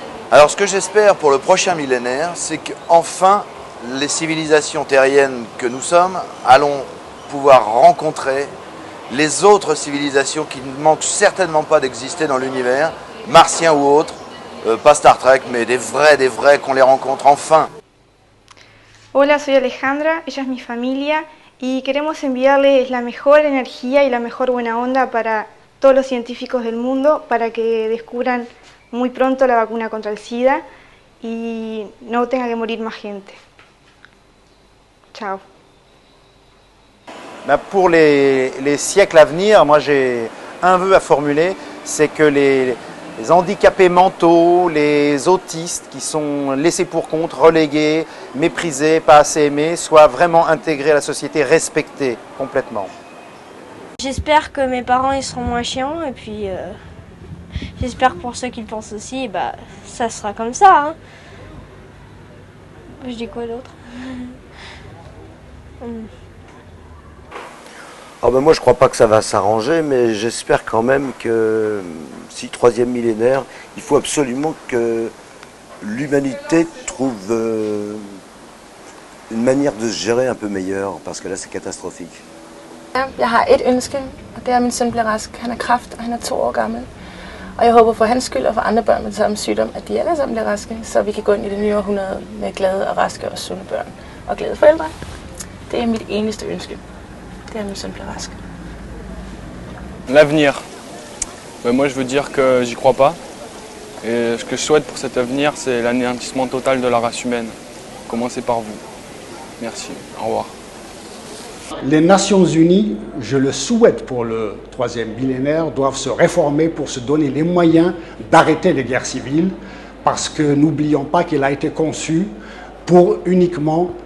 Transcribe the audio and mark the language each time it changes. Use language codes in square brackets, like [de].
[fr] Alors ce que j'espère pour le prochain millénaire, c'est qu'enfin, les civilisations terriennes que nous sommes allons pouvoir rencontrer les autres civilisations qui ne manquent certainement pas d'exister dans l'univers, martiens ou autres, pas Star Trek, mais des vrais, qu'on les rencontre enfin. [es] Hola, soy Alejandra, ella es mi familia y queremos enviarles la mejor energía y la mejor buena onda para todos los científicos del mundo para que descubran muy pronto la vacuna contra el SIDA y no tenga que morir más gente. Ciao. [fr] Pour les siècles à venir, moi j'ai un vœu à formuler, c'est que les handicapés mentaux, les autistes qui sont laissés pour compte, relégués, méprisés, pas assez aimés, soient vraiment intégrés à la société, respectés complètement. J'espère que mes parents ils seront moins chiants et puis j'espère que pour ceux qui le pensent aussi, bah, ça sera comme ça. Hein. Je dis quoi d'autre? Ah ben moi je crois pas que ça va s'arranger, mais j'espère quand même que si troisième millénaire, il faut absolument que l'humanité trouve une manière de se gérer un peu meilleure, parce que là c'est catastrophique. [da] Jeg har et ønske, og det er, at min søn bliver rask. Han har kræft, og han er 2 år gammel. Og jeg håber for hans skyld og for andre børn med den samme sygdom, at de alle sammen bliver raske, så vi kan gå ind i det nye århundrede med glade og raske og sunde børn og glade forældre. Det er mit eneste ønske. Det er, at min søn bliver rask. [fr] L'avenir. Moi je veux dire que j'y crois pas. Et ce que je souhaite pour cet avenir, c'est l'anéantissement total de la race humaine. Commencez par vous. Merci. Au revoir. Les Nations Unies, je le souhaite pour le troisième millénaire, doivent se réformer pour se donner les moyens d'arrêter les guerres civiles, parce que n'oublions pas qu'elle a été conçue pour uniquement